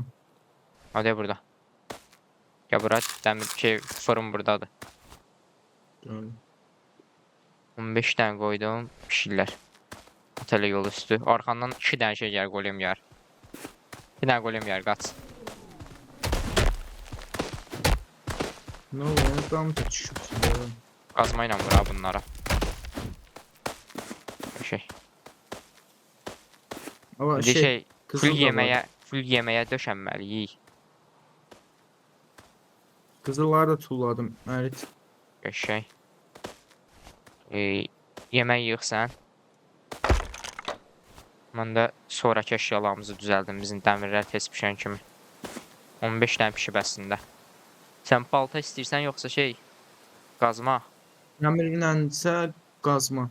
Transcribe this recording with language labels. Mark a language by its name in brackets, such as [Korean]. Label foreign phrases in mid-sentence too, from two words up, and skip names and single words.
[Turkish] Hadi burada. [Azerbaijani] Ya bura dəmir fırın buradadır. Gördüm. 15 dənə qoydum, pişirlər. Otelə yol üstü. Arxandan 2 dənə şey gəlir, golem yer. Bir dənə golem yer, qaç. [Turkish] Ne oluyor? Tam da çıkıp [Azerbaijani] Qazma ilə vura bunlara. Şey. [Turkish] Ama Bir şey, kızıl da var. [Azerbaijani] full yeməyə döşənməliyik. Kızılları da tulladım. Evet. Şey. Yemək yığsan. Mən də sonraki əşyalarımızı düzəldim. Bizim dəmirlər tez pişən kimi. 15 dənə pişib əslində. Sən balta istəyirsən yoxsa şey? Qazma. Demirlənsə qazma.